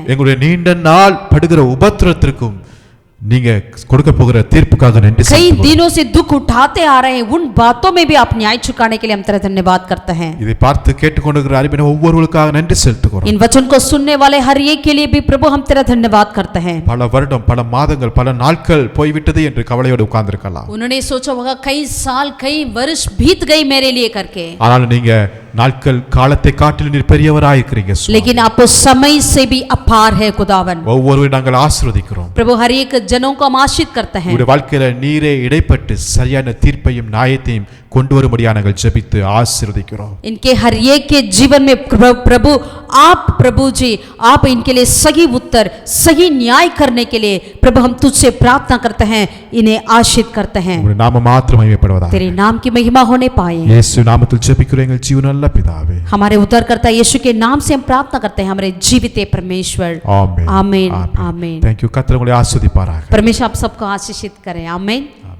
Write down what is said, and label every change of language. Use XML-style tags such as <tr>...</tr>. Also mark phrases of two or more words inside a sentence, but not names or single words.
<ta>எங்களுடைய நீண்ட நாள் படுகிற உபத்திரத்திற்கும் நீங்க கொடுக்க போகிற தீர்ப்புக்காக நன்றி</ta> <hi>कई</hi> <ta>செலுத்துகிறோம்.</ta> <hi>दिनों से दुख उठाते आ रहे हैं, उन बातों में भी आप न्याय चुकाने के लिए हम तेरा धन्यवाद करते हैं।</hi> <ta>இதை பார்த்து கேட்டுக்கொண்டிருக்கிற அருமையான ஒவ்வொருவருக்காக நன்றி செலுத்துகிறோம்.</ta> <hi>इन वचन को सुनने वाले हर एक के लिए भी प्रभु हम तेरा धन्यवाद करते हैं।</hi> <ta>பல வருடம் பல மாதங்கள் பல நாட்கள் போய்விட்டது என்று கவலையோடு உட்கார்ந்திருக்கலாம்.</ta> <hi>उन्होंने सोचा होगा कई साल कई वर्ष बीत गई मेरे लिए करके,</hi> <ta>ஆனாலும் நீங்க நாட்கள் காலத்தை காட்டிலும் நீர் பெரியவராய் இருக்கிறீங்க சுவாமி.</ta> <hi>लेकिन आपको समय से भी अपार है खुदावन।</hi> <ta>ஒவ்வொருவரையும் நாங்கள் ஆசீர்வதிக்கிறோம்.</ta> <hi>प्रभु हर एक जनों को हम आशीष करते हैं।</hi> <ta>உங்களுடைய வாழ்க்கையில நீரே இடைப்பட்டு சரியான தீர்ப்பையும் நியாயத்தையும் கொண்டு வரும்படியாக நாங்கள் ஜெபித்து ஆசீர்வதிக்கிறோம்.</ta> <hi>इनके हर एक के जीवन में प्रभु आप प्रभु जी आप इनके लिए सही उत्तर सही न्याय करने के लिए प्रभु हम तुझसे प्रार्थना करते हैं, इन्हें आशीष करते हैं।</hi> <ta>உங்களுடைய நாம மாத்திரம் மகிமைப்படுவதாக</ta> <hi>तेरे नाम की महिमा होने पाए।</hi> <ta>இயேசு நாமத்தில் ஜெபிக்கிறோம் எங்கள் ஜீவனுள்ள பிதாவே.</ta> <hi>हमारे उद्धारकर्ता यीशु के नाम से हम प्रार्थना करते हैं, हमारे जीवित परमेश्वर।</hi> <ta>ஆமென்.</ta> <hi>आमीन आमीन।</hi> <en>Thank you.</en> <ta>கர்த்தர் உங்களை ஆசீர்வதிப்பாராக.</ta> <hi>परमेश्वर आप सबको आशीषित करें। आमीन।</hi>